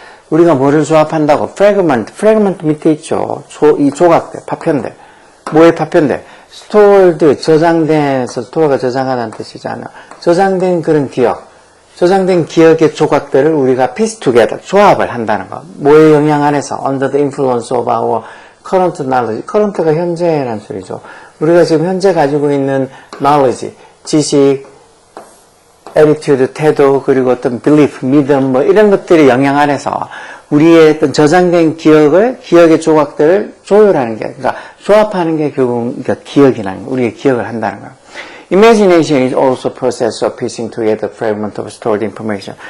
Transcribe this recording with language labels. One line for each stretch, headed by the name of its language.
Korean: 우리가 뭐를 조합한다고? fragment 밑에 있죠. 이 조각들, 파편들. 뭐의 파편들? stored, 저장돼서 store가 저장하다는 뜻이잖아요. 저장된 그런 기억. 저장된 기억의 조각들을 우리가
English: piece together,
Korean: 조합을 한다는 거. 뭐의 영향 아래서?
English: under the influence of our current knowledge.
Korean: current가 현재라는 소리죠. 우리가 지금 현재 가지고 있는 knowledge, 지식, attitude, 태도, 그리고 어떤 belief, 믿음, 이런 것들의 영향 아래서 우리의 어떤 저장된 기억의 조각들을 조율하는 게, 그러니까 조합하는 게 결국 기억이라는 거. 우리의 기억을 한다는 거예요.
English: Imagination is also a process of piecing together fragments of stored information.